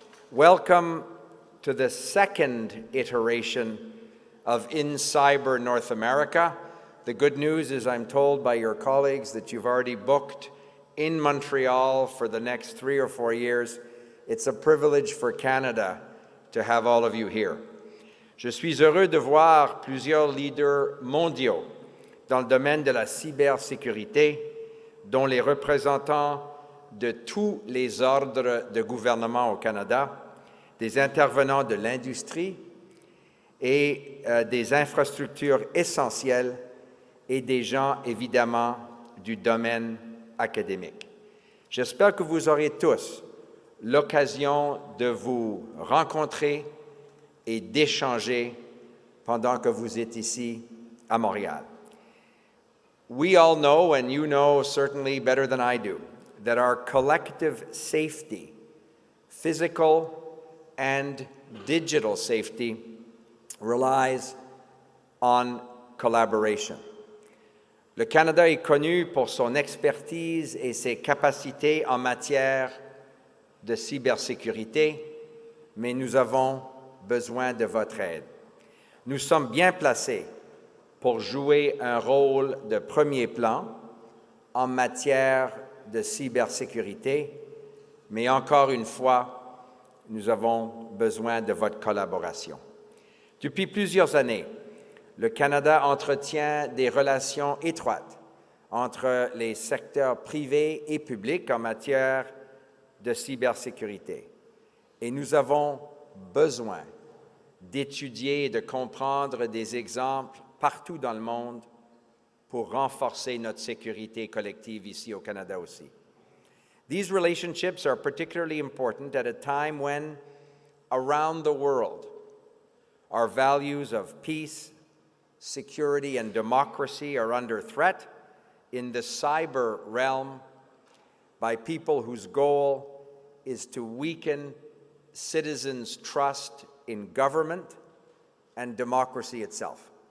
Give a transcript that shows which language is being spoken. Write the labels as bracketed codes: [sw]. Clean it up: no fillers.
[en] Welcome to the second iteration of InCyber North America. The good news is I'm told by your colleagues that you've already booked in Montreal for the next 3 or 4 years. It's a privilege for Canada to have all of you here. [fr] Je suis heureux de voir plusieurs leaders mondiaux dans le domaine de la cybersécurité, dont les représentants de tous les ordres de gouvernement au Canada, des intervenants de l'industrie et des infrastructures essentielles et des gens, évidemment, du domaine académique. J'espère que vous aurez tous l'occasion de vous rencontrer et d'échanger pendant que vous êtes ici à Montréal. [en] We all know, and you know certainly better than I do, that our collective safety, physical and digital safety, relies on collaboration. [fr] Le Canada est connu pour son expertise et ses capacités en matière de cybersécurité, mais nous avons besoin de votre aide. Nous sommes bien placés pour jouer un rôle de premier plan en matière de cybersécurité, mais encore une fois, nous avons besoin de votre collaboration. Depuis plusieurs années, le Canada entretient des relations étroites entre les secteurs privés et publics en matière de cybersécurité. Et nous avons besoin d'étudier et de comprendre des exemples partout dans le monde pour renforcer notre sécurité collective ici au Canada aussi. [en] These relationships are particularly important at a time when, around the world, our values of peace, security, and democracy are under threat in the cyber realm by people whose goal is to weaken citizens' trust in government and democracy itself.